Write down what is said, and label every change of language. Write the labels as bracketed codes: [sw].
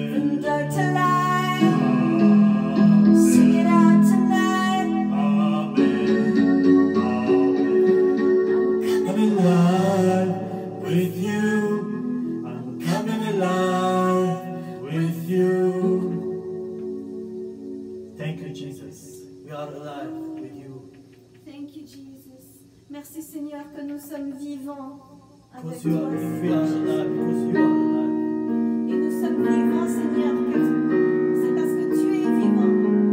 [en] From dark to light, sing it out tonight. Coming alive with you. I'm coming alive with you. Thank you, Jesus. We are alive with you. Thank you, Jesus. [fr] Merci Seigneur que nous sommes vivants avec [en] Because you [fr] toi. [en] are, if we are alive, because you are alive. [fr] Et nous sommes vivants, Seigneur, c'est parce que tu es vivant.